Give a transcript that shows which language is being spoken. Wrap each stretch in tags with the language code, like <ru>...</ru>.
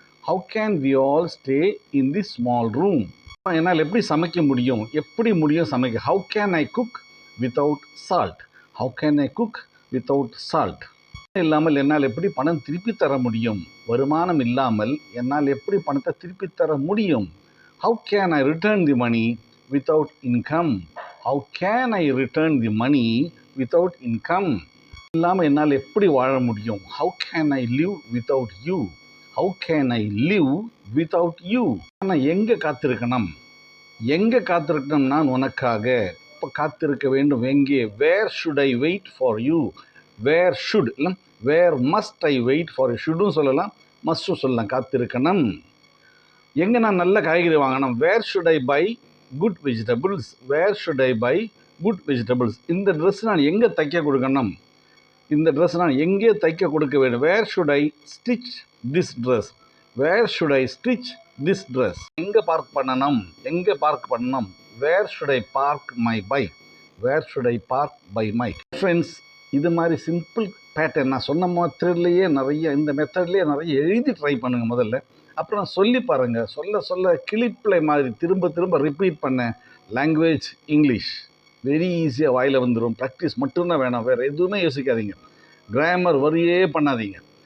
<en>How can we all stay in this small room?</en> <ta>என்னால் எப்படி சமைக்க முடியும்? எப்படி முடியும் சமைக்க?</ta> <en>How can I cook without salt? How can I cook without salt?</en> <ta>இல்லாமல் என்னால் எப்படி பணம் திருப்பி தர முடியும்? வருமானம் இல்லாமல் என்னால் எப்படி பணத்தை திருப்பி தர முடியும்?</ta> <en>How can I return the money without income? How can I return the money without income?</en> <ta>இல்லாமல் என்னால் எப்படி வாழ முடியும்?</ta> <en>How can I live without you? How can I live without you?</en> <ta>நான் எங்கே காத்திருக்கணும்? எங்கே காத்திருக்கணும் நான் உனக்காக? இப்போ காத்திருக்க வேண்டும் எங்கே?</ta> <en>Where should I wait for you? Where should</en> <ta>இல்லை</ta> <en>where must I wait for you?</en> <ta>ஷுட்டும் சொல்லலாம், மஸ்ட்டும் சொல்லலாம். காத்திருக்கணும். எங்கே நான் நல்ல காய்கறி வாங்கணும்?</ta> <en>Where should I buy good vegetables? Where should I buy good vegetables?</en> <ta>இந்த ட்ரெஸ் நான் எங்கே தைக்க கொடுக்கணும்? இந்த ட்ரெஸ் நான் எங்கே தைக்க கொடுக்க வேண்டும்?</ta> <en>Where should I stitch this dress? Where should I stitch this dress?</en> <ta>எங்கே பார்க் பண்ணணும்? எங்கே பார்க் பண்ணணும்?</ta> <en>Where should I park my bike? Where should I park by my friends?</en> <ta>இது மாதிரி சிம்பிள் பேட்டர்ன் நான் சொன்ன மெத்தட்லேயே இந்த மெத்தட்லேயே நிறைய எழுதி ட்ரை பண்ணுங்கள் முதல்ல. அப்புறம் சொல்லி பாருங்கள். சொல்ல கிளிப்பில் மாதிரி திரும்ப ரிப்பீட் பண்ண லாங்குவேஜ் இங்கிலீஷ் வெரி ஈஸியாக வாயில் வந்துடும். ப்ராக்டிஸ் மட்டும்தான் வேணும், வேறு எதுவுமே யோசிக்காதீங்க. கிராமர் வரியே பண்ணாதீங்க.</ta>